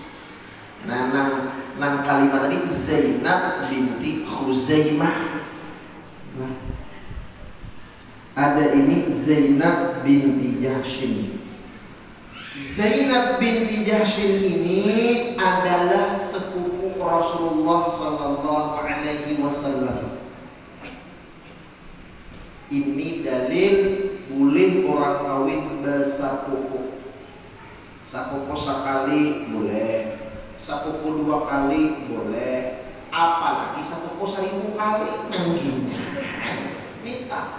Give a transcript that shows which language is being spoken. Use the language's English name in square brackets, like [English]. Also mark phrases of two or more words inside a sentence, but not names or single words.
[Banjar] Nah, nang kalimat tadi Zainab binti Khuzaimah. [Indonesian] Nah, ada ini Zainab binti Jahsy. Zainab binti Jahsy ini adalah sepupu Rasulullah [Arabic] صلى الله عليه وسلم. [Indonesian] Ini dalil boleh orang kawin bersapoko. [Banjar] Sapoko sekali boleh, sapoko 2 kali boleh, apalagi sapoko 1000 kali mungkinnya minta.